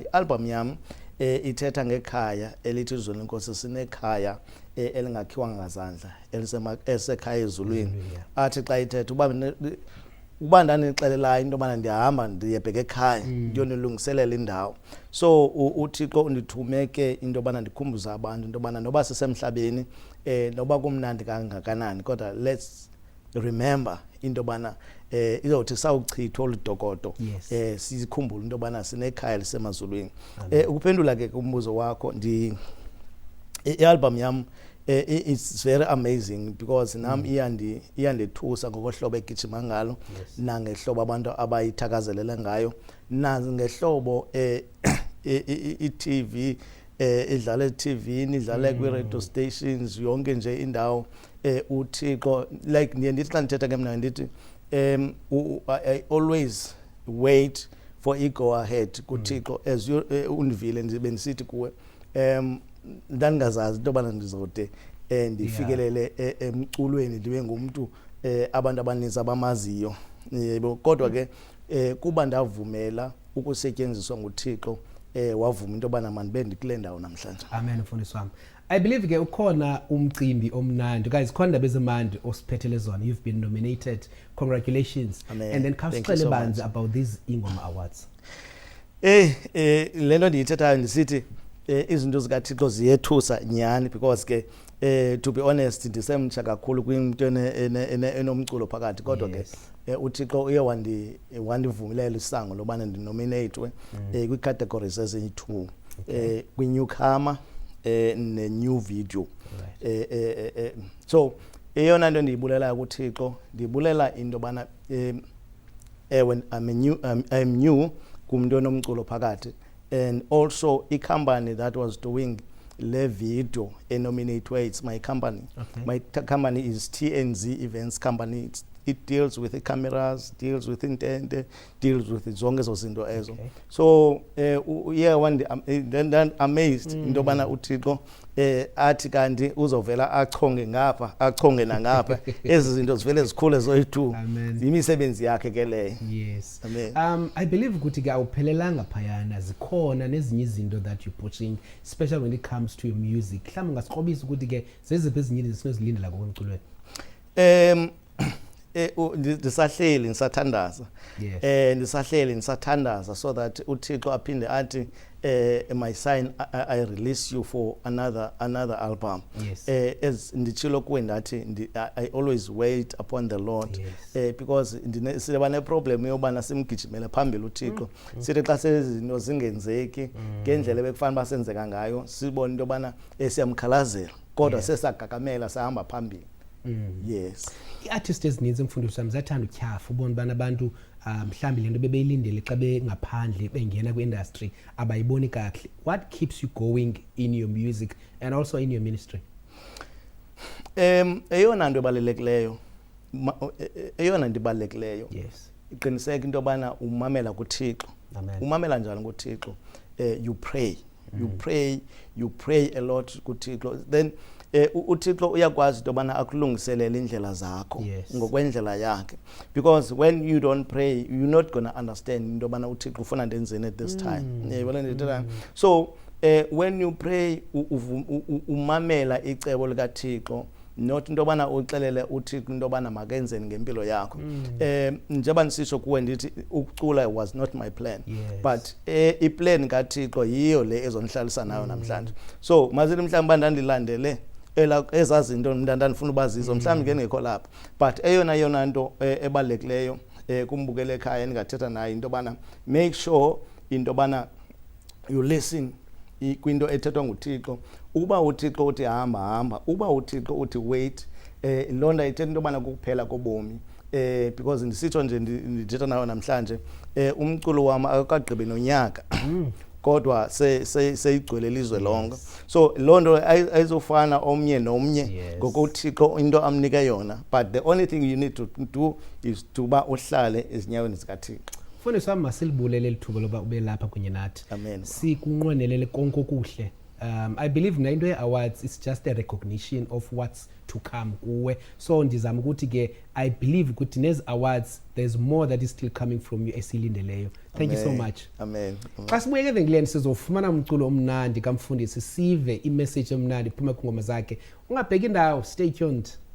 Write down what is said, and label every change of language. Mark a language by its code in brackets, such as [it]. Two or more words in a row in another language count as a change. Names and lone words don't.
[xh] I-album yam ithetha ngekhaya elithi izulu lenkosi sinekhaya elingakhiwa ngazandla elisekhaya ezulwini. Athi xa ithetha uba ndanixelelayo into yobana ndiyahamba ndiyebheka ekhaya ndiyonilungiselela indawo. So uThixo undithume ke into yobana ndikhumbuze abantu into yobana noba sisemhlabeni noba kumnandi kangakanani kodwa [en] let's remember [xh] into yobana izothi sawuchithwa oludokodo sikhumbule into yobana sinekhaya lisemazulwini. Ukuphendula ke kumbuzo wakho, i-album yam [en] it's very amazing because [xh] nam iyandethusa ngokohlobo egijima ngalo nangehlobo abantu abayithakazelele ngayo nangehlobo i-TV idlala e-TV-ni idlala kwi- [en] radio stations [xh] yonke nje indawo. uThixo like ndiye ndithi xa ndithetha ke mna ndithi [en] I always wait for [xh] i- [en] go ahead [xh] kuThixo as undivile ndibe ndisithi kuwe ndandingazazi into yobana ndizode ndifikelele emculweni ndibe ngumntu abantu abaninzi abamaziyo. Kodwa ke kuba ndavumela ukusetyenziswa nguThixo wavuma into yobana mandibe ndikule ndawo namhlanje. Amen mfundisi wami. [en] I believe [xh] ke ukhona umcimbi omnandi guys, khona indaba ezimandi osiphethele zona. [en] You've been nominated, congratulations. Amen. And then [xh] khawusixele banzi [en] about these [xh] Ingoma Awards. Lento ndiyithethayo ndisithi izinto zikaThixo ziyethusa nyani because ke [en] to be honest [xh] ndisemtsha kakhulu kwinto enomculo phakathi kodwa ke uThixo uye wandivumilela isango lobana ndinominatwe kwi-categories eziyi-2 kwi-newcomer ne- [en] new video. [xh] So eyona nto ndiyibulelayo kuThixo ndiyibulela into bana [en] when I'm new [xh] kumntu onomculo phakathi, [en] and also a company that was doing le video nominate, it's my company. My company is TNZ Events Company. It deals with the cameras, deals with intent, deals with [xh] zonke ezo zinto ezo. [en] So then amazed [xh] into bana uThixo athi kanti uzovela achonge ngapha achonge nangapha ezi zinto zivele zikhule zoyi-2 imisebenzi yakhe ke leyo. Yes. Amen. [en] I believe [xh] ukuthi ke awuphelelanga phayana, zikhona nezinye izinto [en] that you pushing, especially when it comes to your music. [xh] Mhlawumbe ngasiqobisa ukuthi ke zeziphi ezinye izinto sinozilindela ngokomculweni. Ndisahleli ngisathandaza. Ndisahleli ngisathandaza [en] so that [xh] uThixo aphinde athi [en] my sign I release you for another album. As [xh] ndichilo kuwe ndathi [en] I always wait upon the Lord. [xh] Because siba ne problem yobana simgijimele phambili uThixo sithi xa sezinto zingenzeki ngendlela bekufanele basenzeka ngayo sibone into bana siyamkhalazela kodwa sesagagamela sahamba phambili. Yes. I-artist ezininzi emfundisi wami zathanda utyhafa ubona bana abantu mhlambi lento bebeyilindele xa bengaphandle bengena kwi-industry abayiboni kakuhle. [en] What keeps you going in your music and also in your ministry? [xh] Eyona nto ibalulekileyo iqiniseka into yobana umamela kuThixo. Umamela njani kuThixo? [en] You pray. You pray a lot kuThixo. [xh] Then uThixo uyakwazi into yobana akulungiselele indlela zakho ngokwendlela yakhe, [en] because when you don't pray you're not going to understand [xh] into yobana uThixo ufuna ndenzeni [en] at this time. So when you pray [xh] umamela icebo likaThixo, not into yobana uxelele uThixo into yobana makenzeni ngempilo yakho. Njengoba nisisho kuwe ndithi ukucula [en] was not my plan, but [xh] iplan kaThixo yiyo le ezonihlalisa nayo namhlanje. So mazini mhlawumbe ndandilandele ezazinto ndandifuna ubazizo mhlawumbe ngengekho lapha, but eyona nto ebalulekileyo kumbukele ekhaya ningathetha naye into yobana [en] make sure [xh] into yobana [en] you listen [xh] kwinto ethethwa nguThixo. Uba uThixo uthi hamba, uba uThixo uthi wait, londa ithetha into yobana kukuphela kobomi. Because ndisitsho nje ndithetha nayo namhlanje umculo wami akaqgqibi nonyaka kodwa seyigcwele ilizwe lonke. So londo ayizofana omnye nomnye ngokuthi into amnike yona, [en] but the only thing you need to do is to [xh] ba uhlale ezinyaweni zikaThixo. Mfundisi wami masilibulele lithuba loba ube lapha kunye nathi. Amen. Sikunqwenelele konke okuhle. [en] I believe [xh] na into [en] ye-awards is just a recognition of what's to come kuwe. So [xh] ndizama ukuthi ke [en] I believe [xh] ukuthi nezi [en] awards there's more that is still coming from you esilindeleyo. Thank you so much. [xh] Amen. Xa sibuyeke eVengeleni sizofumana umculo omnandi kaMfundisi sive imessage emnandi phuma kungoma zakhe. Ungabheki indawo, [en] stay tuned.